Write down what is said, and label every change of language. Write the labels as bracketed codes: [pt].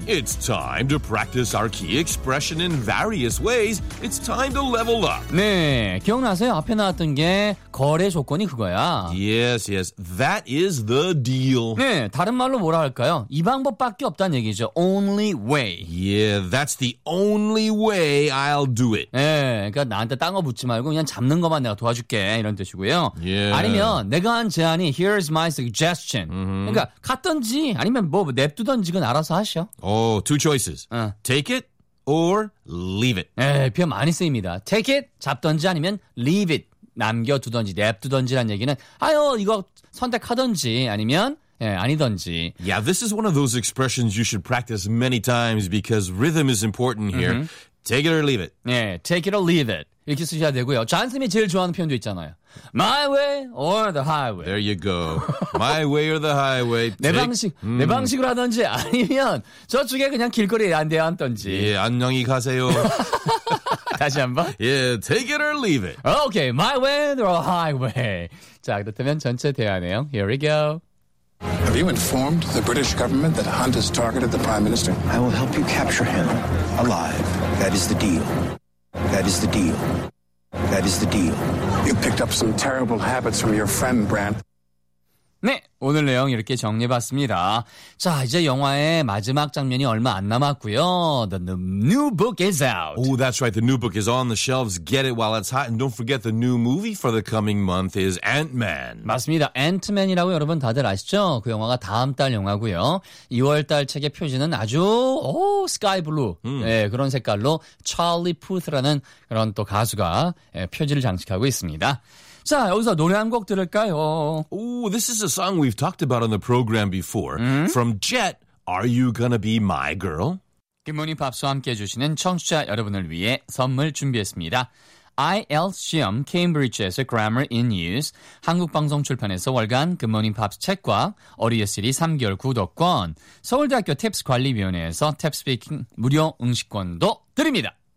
[en] It's time to practice our key expression in various ways. It's time to level up. [ko] 네, 기억나세요? 앞에 나왔던 게 거래 조건이 그거야. [en] Yes, yes. That is the deal. [ko] 네, 다른 말로 뭐라 할까요? 이 방법밖에 없다는 얘기죠. [en] Only way. Yeah, that's the only way I'll do it. [ko] 네, 그러니까 나한테 딴 거 붙지 말고 그냥 잡는 것만 내가 도와줄게 이런 뜻이고요. [en] Yeah. [ko] 아니면 내가 한 제안이 [en] here's my suggestion. [ko] 그러니까 갔든지 아니면 뭐 냅두든지 그건 알아서 하셔. [en] Oh, two choices. Take it or leave it. [ko] 네, 표현 많이 쓰입니다. [en] Take it, [ko] 잡든지 아니면 [en] leave it. [ko] 남겨두든지 냅두든지란 얘기는 아유 이거 선택하든지 아니면 예, 아니든지. [en] Yeah, this is one of those expressions you should practice many times because rhythm is important here. Take it or leave it. [ko] 네, [en] take it or leave it. [ko] 이렇게 쓰셔야 되고요. 존 쌤이 제일 좋아하는 표현도 있잖아요. [en] My way or the highway. There you go. My way or the highway. [ko] 내 방식, 내 방식으로 하든지 아니면 저쪽에 그냥 길거리에 안 대하든지. 예, 안녕히 가세요. 다시 한번. [en] Yeah, take it or leave it. Okay, my way or the highway. [ko] 자, 그렇다면 전체 대화 내용. [en] Here we go. Have you informed the British government that Hunt has targeted the Prime Minister? I will help you capture him alive. That is the deal. That is the deal. That is the deal. You picked up some terrible habits from your friend, Brant. [ko] 네, 오늘 내용 이렇게 정리해봤습니다. 자, 이제 영화의 마지막 장면이 얼마 안 남았고요. [en] The new book is out. Oh, that's right. The new book is on the shelves. Get it while it's hot. And don't forget the new movie for the coming month is Ant-Man. [ko] 맞습니다. Ant-Man이라고 여러분 다들 아시죠? 그 영화가 다음 달 영화고요. 2월 달 책의 표지는 아주 오, sky blue. 네, 그런 색깔로 Charlie Puth라는 그런 또 가수가 표지를 장식하고 있습니다. 자, 여기서 노래 한 곡 들을까요? [en] Oh, this is a song we've talked about on the program before. From Jet, Are You Gonna Be My Girl? [ko] Good Morning Pops와 함께해 주시는 청취자 여러분을 위해 선물 준비했습니다. IELTS 시험 케임브리지에서 Grammar in Use, 한국방송 출판에서 월간 굿모닝 팝스 책과 어리어 시리 3개월 구독권, 서울대학교 탭스 관리위원회에서 탭스피킹 무료 응시권도 드립니다.